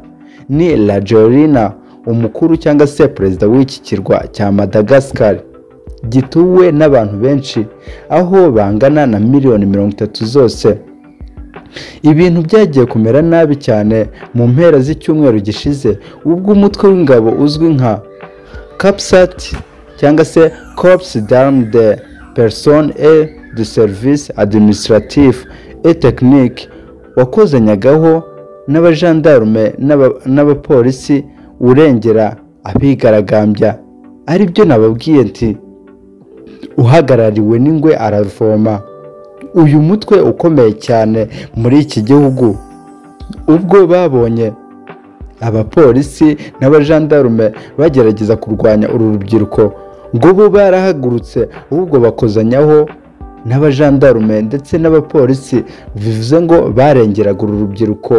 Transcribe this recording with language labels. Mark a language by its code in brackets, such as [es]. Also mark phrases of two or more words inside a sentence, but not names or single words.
[rw] Ni Rajoelina umukuru cyangwa se perezida w'iki kirwa cya Madagascar gituwe n'abantu benshi, aho bangana na miliyoni 30 zose. Ibintu byagiye kumera nabi cyane mu mpera z'icyumweru gishize, ubwo umutwe w'ingabo uzwi nka CAPSAT cyangwa se [fr] Corps d'Armes des Personnes et de Services Administratifs et Techniques [rw] wakozanyagaho n'abajandarume n'abapolisi urengera abigaragambya. Ari byo nababwiye nti uhagarariwe n'ingwe aravoma. Uyu mutwe ukomeye cyane muri iki gihugu, ubwo babonye abapolisi n'abajandarume bagerageza kurwanya uru rubyiruko, ngo bo barahagurutse ahubwo bakozanyaho n'abajandarume ndetse n'abapolisi, bivuze ngo barengeraga uru rubyiruko.